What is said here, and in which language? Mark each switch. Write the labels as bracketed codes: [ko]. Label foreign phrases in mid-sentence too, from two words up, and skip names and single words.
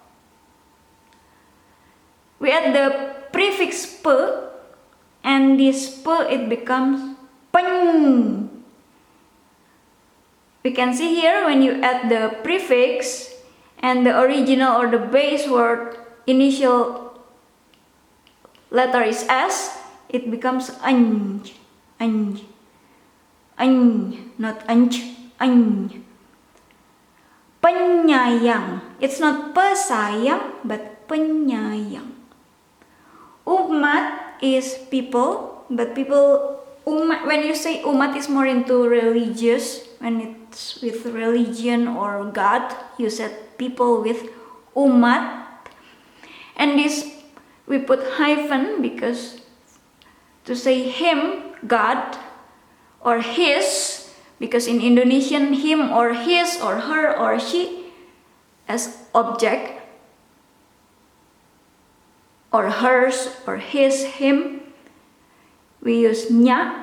[en] We add the prefix pe, and this pe it becomes pen. We can see here when you add the prefix and the original or the base word initial letter is S, it becomes anj, anj, anj, not anj, anj. Penyayang. It's not pesayang, but penyayang. Umat is people, but people, umat, when you say umat is more into religious, when it's with religion or God, you said people with umat. And this, we put hyphen because to say him, God, or his, because in Indonesian, him or his or her or she as object, or hers or his, him, we use nya.